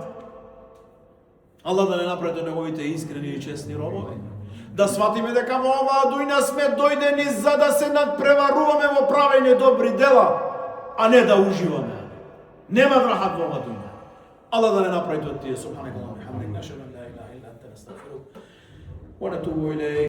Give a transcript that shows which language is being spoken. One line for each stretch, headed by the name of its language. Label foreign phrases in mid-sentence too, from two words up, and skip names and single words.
Macedonian: Аллах да не направи неговите искрени и честни робови. Да сватиме дека во оваа дуња сме дојдени за да се надпреваруваме во правење добри дела, а не да уживаме. Нема рахат во оваа дуња. Аллах да не направи тоа тие.
Arabic: سبحانك اللهم وبحمدك أشهد أن لا إله إلا أنت نستغفرك ونتوب إليك.